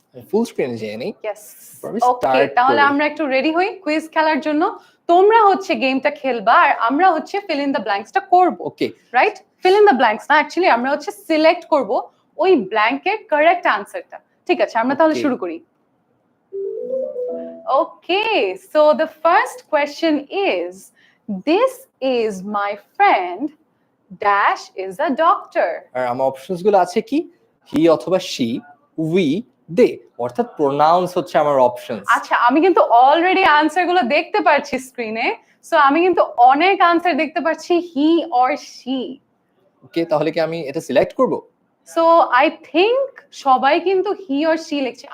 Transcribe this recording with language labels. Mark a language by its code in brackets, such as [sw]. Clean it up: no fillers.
[bn] ফুল স্ক্রিনে যেয়ে নেই। [en] Yes. [bn] ওকে, তাহলে আমরা একটু রেডি হই কুইজ খেলার জন্য। তোমরা হচ্ছে গেমটা খেলবা আর আমরা হচ্ছে ফিল ইন দ্য ব্ল্যাঙ্কসটা করব। ওকে, right? Fill in the blanks না, অ্যাকচুয়ালি আমরা হচ্ছে সিলেক্ট করব ওই ব্ল্যাঙ্কের কারেক্ট আনসারটা। ঠিক আছে, আমরা তাহলে শুরু করি। [en] Okay, so the first question is, this is my friend dash is a doctor. [bn] আর আমার অপশনস গুলো আছে কি? হি অথবা শি, উই, দে, অর্থাৎ প্রোনাউন্স হচ্ছে আমার অপশনস। আচ্ছা, আমি কিন্তু অলরেডি আনসার গুলো দেখতে পাচ্ছি স্ক্রিনে। সো আমি কিন্তু অনেক আনসার দেখতে পাচ্ছি হি অর শি। ওকে, তাহলে কি আমি এটা সিলেক্ট করব? সো [en] I think [bn] সবাই কিন্তু হি অর শি লিখছে।